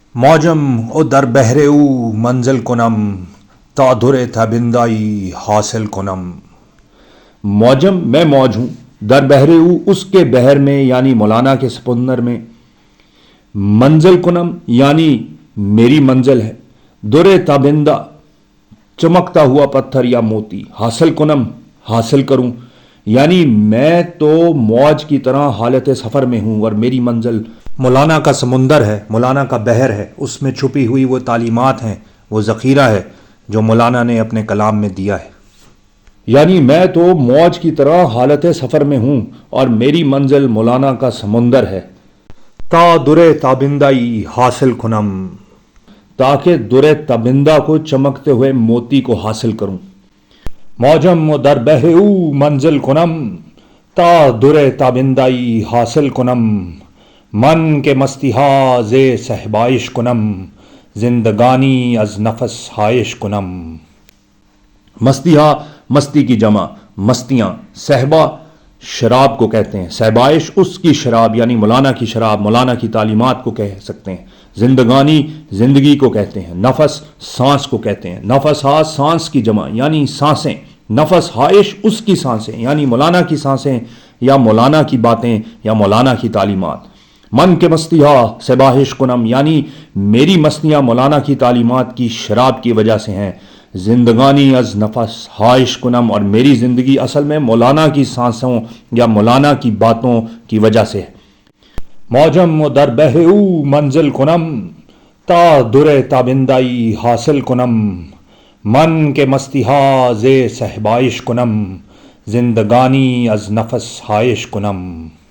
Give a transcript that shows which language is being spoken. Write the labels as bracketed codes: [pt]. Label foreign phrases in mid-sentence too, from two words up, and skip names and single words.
[fa] موجم او در بحر او منزل کنم تا در تابندائی حاصل کنم۔ [ur] موجم میں موج ہوں، [fa] در بحر او [ur] اس کے بحر میں یعنی مولانا کے سمندر میں، [fa] منزل کنم [ur] یعنی میری منزل ہے، [fa] در تابندہ [ur] چمکتا ہوا پتھر یا موتی، [fa] حاصل کنم [ur] حاصل کروں، یعنی میں تو موج کی طرح حالت سفر میں ہوں اور میری منزل مولانا کا سمندر ہے، مولانا کا بحر ہے، اس میں چھپی ہوئی وہ تعلیمات ہیں، وہ ذخیرہ ہے جو مولانا نے اپنے کلام میں دیا ہے۔ یعنی میں تو موج کی طرح حالت سفر میں ہوں اور میری منزل مولانا کا سمندر ہے۔ [fa] تا در تابندائی حاصل کنم، [ur] تاکہ [fa] در تابندہ [ur] کو چمکتے ہوئے موتی کو حاصل کروں۔ [fa] موجم و در بحر او منزل کنم تا در تابندائی حاصل کنم، من کے مستی ہا زے صحبائش کنم، زندگانی از نفس ہائش کنم۔ مستی ہا [ur] مستی کی جمع، مستیاں، صحبہ شراب کو کہتے ہیں، صحبائش اس کی شراب یعنی مولانا کی شراب، مولانا کی تعلیمات کو کہہ سکتے ہیں، زندگانی زندگی کو کہتے ہیں، نفس سانس کو کہتے ہیں، [fa] نفس ہا [ur] سانس کی جمع یعنی سانسیں، [fa] نفس ہائش [ur] اس کی سانسیں یعنی مولانا کی سانسیں یا مولانا کی باتیں یا مولانا کی تعلیمات۔ [fa] من کے مستی ہا صباحش کنم [ur] یعنی میری مستیاں مولانا کی تعلیمات کی شراب کی وجہ سے ہیں، [fa] زندگانی از نفس ہائش کنم [ur] اور میری زندگی اصل میں مولانا کی سانسوں یا مولانا کی باتوں کی وجہ سے ہے۔ [fa] موجم و در بحر او منزل کنم تا در تابندائی حاصل کنم، من کے مستی ہا زے صحبائش کنم، زندگانی از نفس ہائش کنم۔